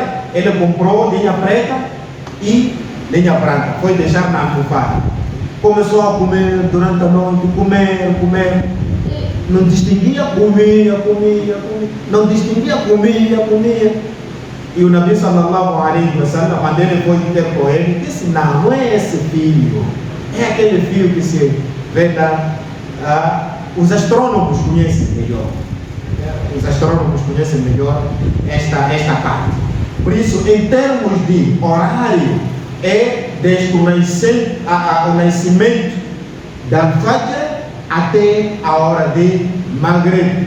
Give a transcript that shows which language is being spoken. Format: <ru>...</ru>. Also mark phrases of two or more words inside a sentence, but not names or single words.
<pt>Ele comprou linha preta e linha branca, foi deixar na almofada. Começou a comer durante a noite, comer. Não distinguia, comia. Não distinguia, comia. E o Nabi</pt> <ar>صلى الله عليه وسلم,</ar> <pt>quando ele foi ter com ele, disse: não é esse fio, é aquele fio que se vê os astrônomos conhecem melhor. Os astrônomos conhecem melhor esta parte. Por isso, em termos de horário, é desde o nascimento da Fajr até a hora de Maghrib.</pt>